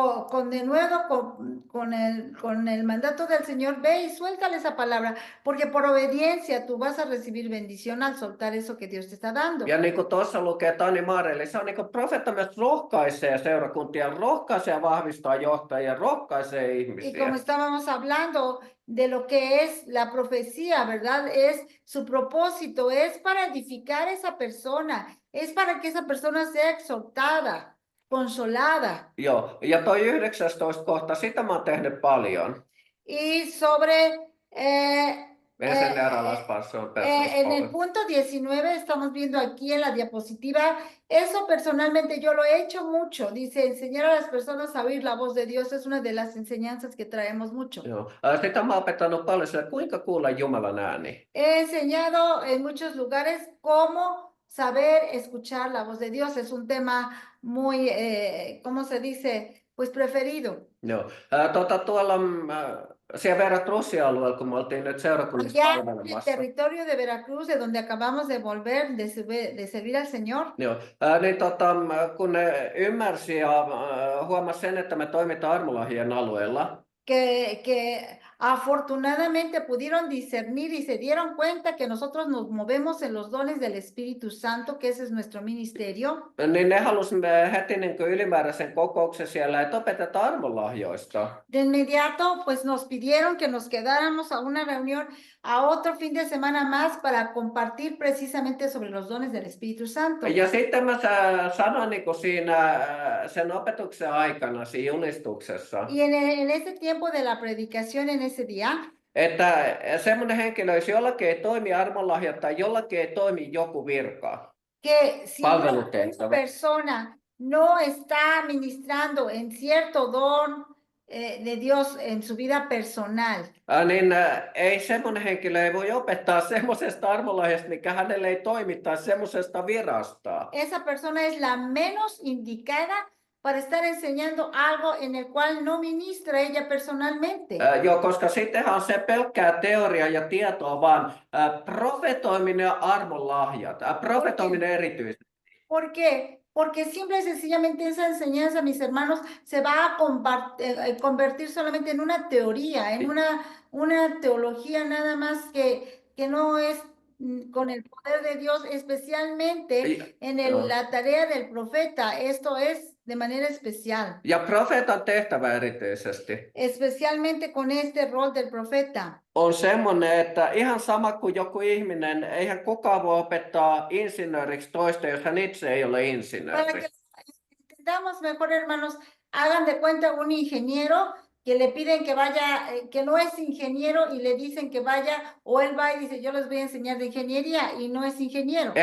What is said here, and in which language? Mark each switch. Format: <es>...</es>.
<es>Con denuedo con el mandato del Señor, ve y suéltale esa palabra, porque por obediencia tú vas a recibir bendición al soltar eso que Dios te está dando.</es> <fi>Ja niin kuin tuossa lukee Tani Mareli, se on niin kuin profeetta myös rohkaisee seurakuntia, rohkaisee ja vahvistaa johtajia, rohkaisee</fi> <es>Y como</es> <fi>ihmisiä.</fi> <es>estábamos hablando de lo que es la profecía, ¿verdad? Su propósito es para edificar a esa persona, es para que esa persona sea exhortada, consolada.</es> <fi>Joo, ja toi 19 kohta, sitä mä oon tehnyt paljon.</fi> <es>Y sobre... Enseñar las personas. En el punto 19 estamos viendo aquí en la diapositiva, eso personalmente yo lo he hecho mucho, dice, enseñar a las personas a oír la voz de Dios es una de las enseñanzas que traemos mucho.</es> <fi>Joo. Sitä mä oon opettanut paljon sille, kuinka kuulla Jumalan ääni.</fi> <es>He enseñado en muchos lugares cómo saber escuchar la voz de Dios, es un tema muy, ¿cómo se dice? Pues preferido.</es> <fi>Joo. Tuolla siellä Veracruz-alueella, kun me oltiin nyt seurakunnassa</fi> <es>Ya en el</es> <fi>palvelemassa.</fi> <es>territorio de Veracruz, de donde acabamos de volver, de servir al Señor.</es> <fi>Joo. Niin kun ne ymmärsi ja huomasi sen, että me toimitaan armolahjien alueella,</fi> <es>Que afortunadamente pudieron discernir y se dieron cuenta que nosotros nos movemos en los dones del Espíritu Santo, que ese es nuestro ministerio.</es> <fi>niin ne halusi heti niin kuin ylimääräisen kokouksen siellä, että opetetaan armolahjoista.</fi> <es>De inmediato, pues nos pidieron que nos quedáramos a una reunión, a otro fin de semana más para compartir precisamente sobre los dones del Espíritu Santo.</es> <fi>Ja sitten mä sanoin niin kuin siinä sen opetuksen aikana, siinä julistuksessa,</fi> <es>Y en ese tiempo de la predicación, en ese día,</es> <fi>että semmoinen henkilö, jos jollakin ei toimi armolahja tai jollakin ei toimi joku virka,</fi> <es>que si una</es> <fi>palvelutehtävä,</fi> <es>persona no está ministrando en cierto don de Dios en su vida personal,</es> <fi>niin ei semmoinen henkilö ei voi opettaa semmoisesta armolahjasta, mikä hänelle ei toimi, tai semmoisesta virasta.</fi> <es>esa persona es la menos indicada para estar enseñando algo en el cual no ministra ella personalmente.</es> <fi>Joo, koska sittenhän on se pelkkää teoria ja tietoa, vaan profetoiminen ja armonlahjat, profetoiminen erityisesti.</fi> <es>¿Por qué? Porque simple y sencillamente esa enseñanza, mis hermanos, se va a convertir solamente en una teoría, en una teología nada más que no es con el poder de Dios, especialmente en</es> <fi>Joo.</fi> <es>la tarea del profeta. Esto es de manera especial,</es> <fi>Ja profeetan tehtävä erityisesti</fi> <es>especialmente con este rol del profeta.</es> <fi>on semmoinen, että ihan sama kuin joku ihminen, eihän kukaan voi opettaa insinööriksi toista, jos hän itse ei ole</fi> <es>Para</es> <fi>insinööri.</fi> <es>que entendamos mejor, hermanos, hagan de cuenta un ingeniero que le piden que vaya, que no es ingeniero y le dicen que vaya, o él va y dice, yo les voy a enseñar de ingeniería y no es ingeniero.</es>